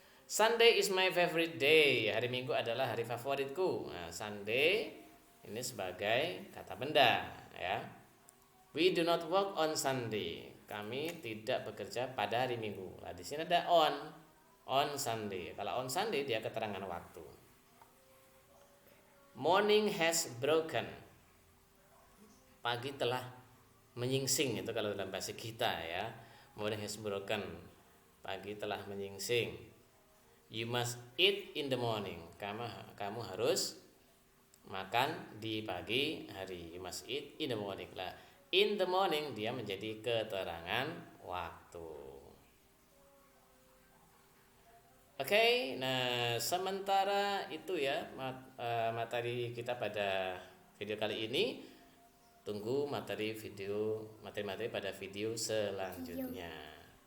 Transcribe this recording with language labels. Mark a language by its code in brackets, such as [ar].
[en] Sunday is my favorite day. [id] Hari Minggu adalah hari favoritku. Nah, Sunday ini sebagai kata benda, ya. [en] We do not work on Sunday. [id] Kami tidak bekerja pada hari Minggu. Nah, di sini ada [en] on Sunday. [id] Kalau on Sunday dia keterangan waktu. [en] Morning has broken. [id] Pagi telah menyingsing, itu kalau dalam bahasa kita, ya. Morning has broken. Pagi telah menyingsing. [en] You must eat in the morning. [id] Kamu harus makan di pagi hari. [en] You must eat in the morning. [id] Lah, [en] in the morning [id] dia menjadi keterangan waktu. Oke, nah sementara itu, ya, materi kita pada video kali ini. Tunggu materi pada video selanjutnya.